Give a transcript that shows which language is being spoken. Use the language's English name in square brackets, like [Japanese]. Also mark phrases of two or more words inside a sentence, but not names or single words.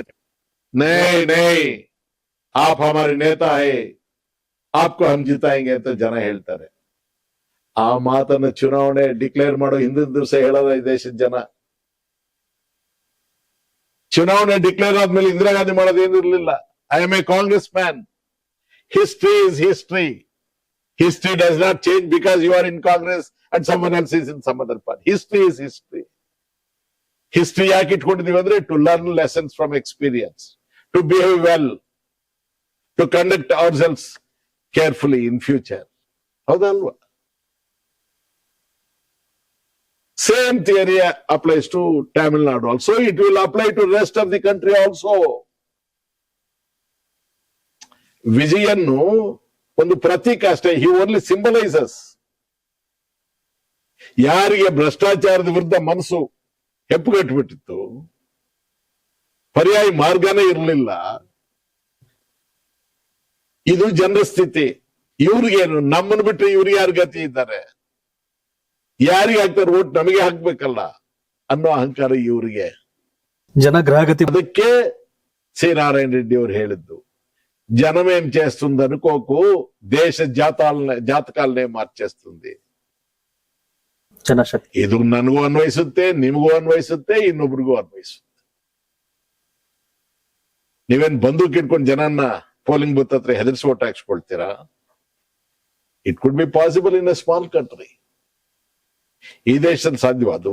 [Hindi] नहीं नहीं आप हमारी नेता है, आपको हम जिताएंगे [Kannada] ಅಂತ ಜನ ಹೇಳ್ತಾರೆ. ಆ ಮಾತನ್ನ ಚುನಾವಣೆ ಡಿಕ್ಲೇರ್ ಮಾಡೋ ಹಿಂದಿನ ದಿವಸ ಹೇಳೋದ ಈ ದೇಶದ ಜನ. ಚುನಾವಣೆ ಡಿಕ್ಲೇರ್ ಆದ್ಮೇಲೆ ಇಂದಿರಾ ಗಾಂಧಿ ಮಾಡೋದೇನಿರ್ಲಿಲ್ಲ. [English] I am a Congress man. History is history. History does not change because you are in Congress and someone else is in some other party. History is history. History [Kannada] ಯಾಕೆ ಇಟ್ಕೊಂಡಿದೀವಿ ಅಂದ್ರೆ [English] to learn lessons from experience, to behave well, to conduct ourselves carefully in future. [Kannada] ಹೌದಲ್ವಾ? [English] Same theory applies to Tamil Nadu also. It will apply to rest of the country also. [Kannada] ವಿಜಯನ್ನು ಒಂದು ಪ್ರತೀಕ ಅಷ್ಟೇ. [English] He only symbolises. [Kannada] ಯಾರಿಗೆ ಭ್ರಷ್ಟಾಚಾರದ ವಿರುದ್ಧ ಮನಸ್ಸು ಹೆಪ್ಪುಗಟ್ಟಿಬಿಟ್ಟಿತ್ತು, ಪರ್ಯಾಯ ಮಾರ್ಗನೇ ಇರಲಿಲ್ಲ, ಇದು ಜನರ ಸ್ಥಿತಿ. ಇವ್ರಿಗೇನು, ನಮ್ಮನ್ನು ಬಿಟ್ಟರೆ ಇವ್ರಿಗೆ ಯಾರು ಗತಿ ಇದ್ದಾರೆ? ಯಾರಿಗೆ ಹಾಕ್ತಾರೆ ಓಟ್? ನಮಗೆ ಹಾಕ್ಬೇಕಲ್ಲ ಅನ್ನೋ ಅಹಂಕಾರ ಇವರಿಗೆ. ಜನಗ್ರಹಗತಿ. ಅದಕ್ಕೆ ಸಿ ನಾರಾಯಣ ರೆಡ್ಡಿ ಅವರು ಹೇಳಿದ್ದು, [Telugu] జనమేం చేస్తుంది అనుకోకు, దేశ జాతకాలనే మార్చేస్తుంది. [Kannada] ಜನಶಕ್ತಿ. ಇದು ನನಗೂ ಅನ್ವಯಿಸುತ್ತೆ, ನಿಮಗೂ ಅನ್ವಯಿಸುತ್ತೆ, ಇನ್ನೊಬ್ರಿಗೂ ಅನ್ವಯಿಸುತ್ತೆ. ನೀವೇನ್ ಬಂದೂಕ್ ಇಟ್ಕೊಂಡು ಜನನ್ನ [English] polling booth [Kannada] ಹತ್ರ ಹೆದರ್ಸಿ ಓಟ್ ಹಾಕ್ಸ್ಕೊಳ್ತೀರಾ? [English] It could be possible in a small country. [Kannada] ಈ ದೇಶದಲ್ಲಿ ಸಾಧ್ಯವ ಅದು?